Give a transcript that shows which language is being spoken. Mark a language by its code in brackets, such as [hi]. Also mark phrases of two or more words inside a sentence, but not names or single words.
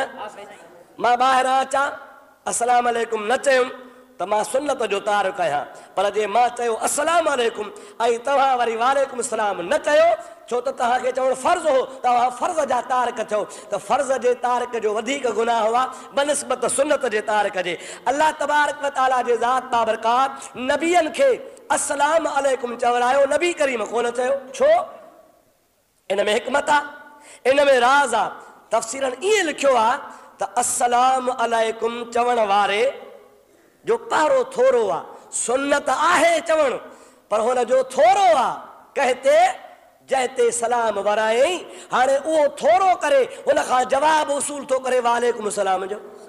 [sd] मां ॿाहिरां अचां [ar] السلام عليكم [sd] न चयुमि त मां सुन्नत जो तारक आहियां, पर जे मां चयो [ar] السلام عليكم [sd] ऐं तव्हां वरी [ar] وعليكم السلام [sd] न चयो, छो त तव्हांखे चवणु फर्ज़ हो, तव्हां फर्ज़ जा तारक थियो, त फर्ज़ जे तारक जो वधीक गुनाह हुआ बनिस्बत सुन्नत जे तारक जे। [ar] الله تبارك وتعالى [sd] जे ज़ात बाबरकात नबियनि खे [ar] السلام عليكم [sd] चवरायो, नबी करीम कोन चयो। छो? इन में हिकमत आहे, इन में राज़ आहे। तफ़सीरनि ईअं लिखियो आहे त [ar] السلام عليكم [sd] चवण वारे जो पहिरो थोरो आहे, सुन्नत आहे चवणु, पर हुन जो थोरो आहे कहते जंहिं सलाम वरायई, हाणे उहो थोरो करे हुन खां जवाबु उसूल थो करे [ar] وعليكم السلام [sd] जो।